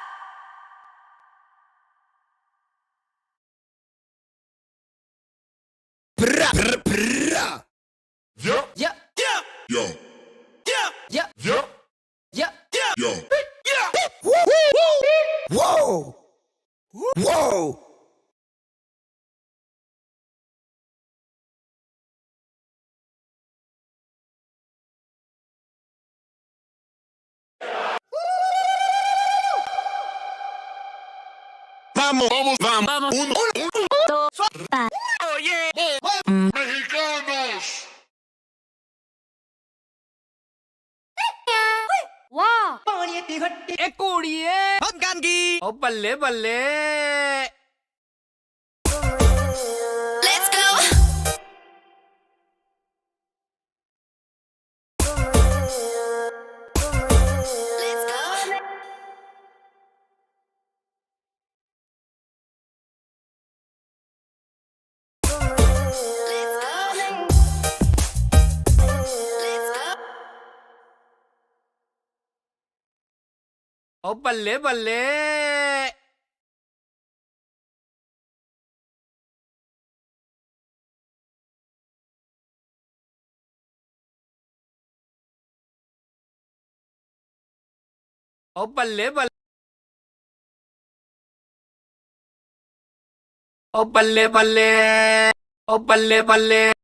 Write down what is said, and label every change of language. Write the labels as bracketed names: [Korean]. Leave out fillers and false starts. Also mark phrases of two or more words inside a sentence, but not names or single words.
[Spanish] Yup. Yeah. Yeah. Yo. Yeah. Yeah. Yup. Yeah. Yeah. Yo. Whoa! Whoa! Vamos, vamos, vamos. Uno. Oh yeah. Mexicanos. Wow. [Punjabi] ਏ ਕੁੜੀਏ ਭਗਨ ਕੀ ਓ ਬੱਲੇ ਬੱਲੇ [English] Let's go. Let's go. Let's go. Let's go. [Punjabi] ਓ ਬੱਲੇ ਬੱਲੇ ਓ ਬੱਲੇ ਬੱਲੇ ਓ ਬੱਲੇ ਬੱਲੇ ਓ ਬੱਲੇ ਬੱਲੇ